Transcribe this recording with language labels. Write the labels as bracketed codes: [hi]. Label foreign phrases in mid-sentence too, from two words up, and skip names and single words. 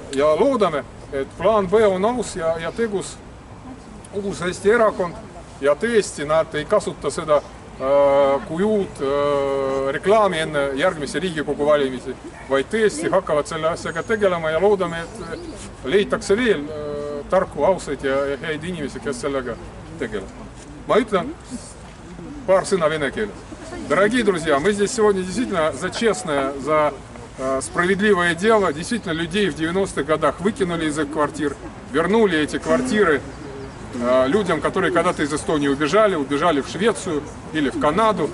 [et] Ja loodame, et plaan B on aus ja tegus uus Eesti erakond ja tõesti nad ei kasuta seda kui uut reklaami enne järgmise Riigikogu valimisi, vaid tõesti hakkavad selle asjaga tegelema ja loodame, et leitakse veel tarku, ausaid ja häid inimesi, kes sellega tegeleb. Ma ütlen paar sõna vene keeles. [ru] Дорогие друзья, мы здесь сегодня действительно за честное, за справедливое дело. Действительно, людей в 90-х годах выкинули из их квартир, вернули эти квартиры людям, которые когда-то из Эстонии убежали в Швецию или в Канаду.